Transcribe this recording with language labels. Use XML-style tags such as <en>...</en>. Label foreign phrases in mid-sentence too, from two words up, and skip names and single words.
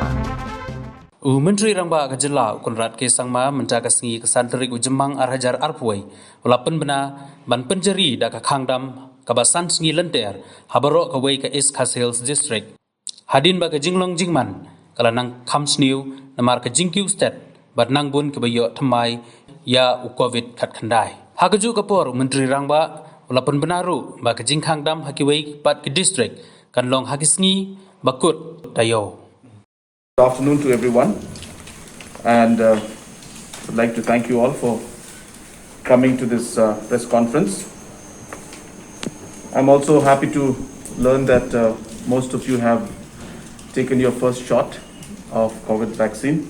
<kha>Myntri Rangbah Gajela Konrad ke Sangma menjaga sengi kesanterik Jingkhang arhajar arpuai ula Pynbna ban penjeri da ka khangdam kabasan sengi lenter Baroh Kawei ke East Khasi district hadin ba ka Jingkhang Jingman kala nang khamsniu namar ka Jingkhang state bat nang bun ke bayo thamai ya covid khat khandai hakaju kapor Myntri Rangbah ula Pynbna ru ba ka Jingkhang dam hakiwei pat ke district kan long hakisngi bakut dayo.</kha> <en>Good afternoon to everyone, and I'd like to thank you all for coming to this press conference. I'm also happy to learn that most of you have taken your first shot of COVID vaccine.</en>